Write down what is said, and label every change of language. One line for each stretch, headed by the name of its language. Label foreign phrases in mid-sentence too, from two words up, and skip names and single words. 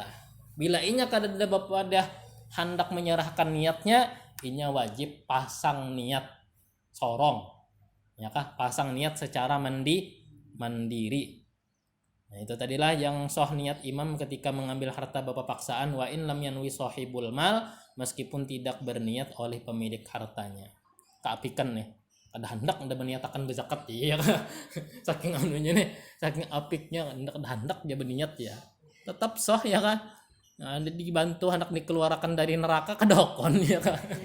Banjar: Bila inya kada pada hendak menyerahkan niatnya, inya wajib pasang niat sorong. Ya kah? Pasang niat secara mandiri. Nah, itu tadilah yang soh niat imam ketika mengambil harta bapapaksaan,
Arabic: وإن لم ينو صاحب المال,
Indonesian: meskipun tidak berniat oleh pemilik hartanya.
Banjar: Keapikan nih. Kada hendak anda meniatakan berzakat ya. Saking anunya nih, saking apiknya hendak dia berniat ya. Tetap soh ya kan. Nah, dibantu hendak dikeluarkan dari neraka kedokon ya kan.